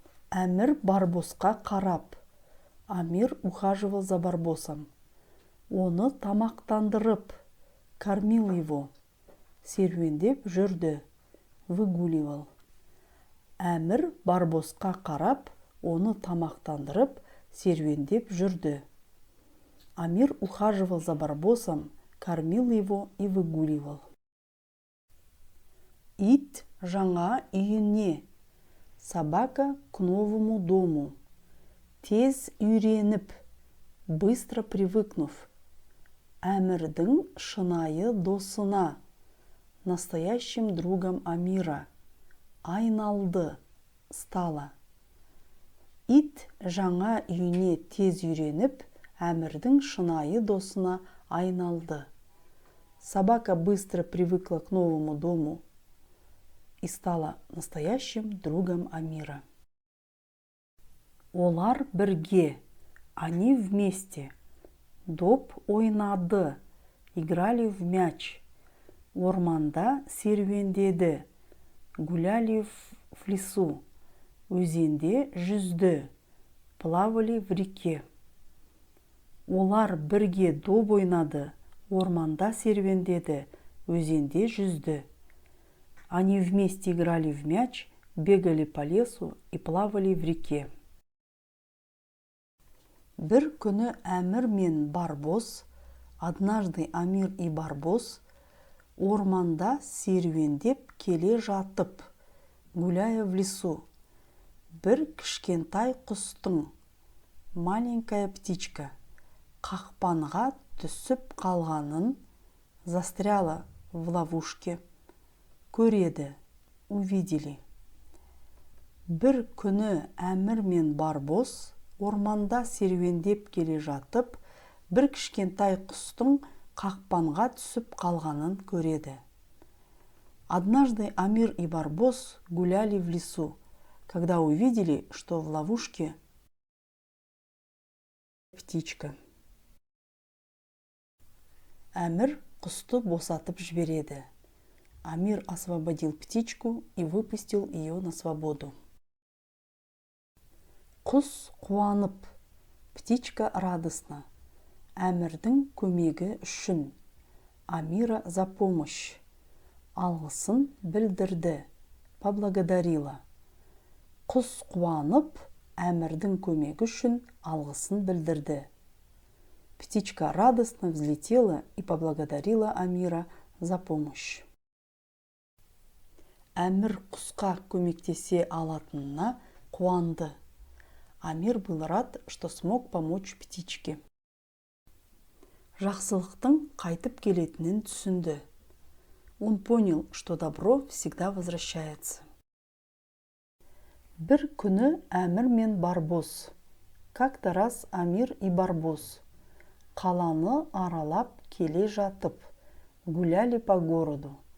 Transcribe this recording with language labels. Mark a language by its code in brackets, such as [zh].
[kk] Әмір Барбосқа қарап, [ru] Амир ухаживал за Барбосом. [kk] Оны тамақтандырып, [ru] кормил его, [kk] серуендеп жүрді, [ru] выгуливал. [kk] Әмір Барбосқа қарап, оны тамақтандырып, серуендеп жүрді. [ru] Амир ухаживал за Барбосом, кормил его и выгуливал. [kk] Ит жаңа үйіне, [ru] собака к новому дому. [kk] Тез үйреніп, [ru] быстро привыкнув. [kk] Әмірдің шынайы досына, [ru] настоящим другом Амира, [kk] айналды, [ru] стала. [kk] Ит жаңа үйіне тез үйреніп, Әмірдің шынайы досына айналды. [ru] Собака быстро привыкла к новому дому и стала настоящим другом Амира. [kk] Олар бірге, [ru] они вместе. [kk] Доп ойнады, [ru] играли в мяч. [kk] Орманда серуендеді, [ru] гуляли в лесу. [kk] Өзенде жүзді, [ru] плавали в реке. [kk] Олар бірге доп ойнады, орманда серуендеді, өзенде жүзді. [ru] Они вместе играли в мяч, бегали по лесу и плавали в реке. [kk] Бір күні Әмір мен Барбос, [ru] однажды Амир и Барбос, [kk] орманда серуендеп келе жатып, [ru] гуляя в лесу, [kk] бір кішкентай құстың, [ru] маленькая птичка, [kk] қақпанға түсіп қалғанын, [ru] застряла в ловушке, [kk] көреді, [ru] увидели. [kk] Бір күні Әмір мен Барбос орманда серуендеп келе жатып, бір кішкентай құстың қақпанға түсіп қалғанын көреді. [ru] Однажды Амир и Барбос гуляли в лесу, когда увидели, что в ловушке птичка. [kk] Әмір құсты босатып жібереді. [ru] Амир освободил птичку и выпустил ее на свободу. [kk] Құс қуанып, [ru] птичка радостна. [kk] Әмірдің көмегі үшін, [ru] Амира за помощь, [kk] алғысын білдірді, [ru] поблагодарила. [kk] Құс қуанып, Әмірдің көмегі үшін алғысын білдірді. [ru] Птичка радостно взлетела и поблагодарила Амира за помощь. [kk] Әмір құсқа көмектесе алатынына қуанды. [ru] Амир был рад, что смог помочь птичке. [kk] Жақсылықтың қайтып келетінін түсінді. [ru] Он понял, что добро всегда возвращается. [kk] Бір күні Әмір мен Барбос. [ru] Как-то раз Амир и Барбос [kk] қаланы аралап келе жатып, [ru] гуляли по городу.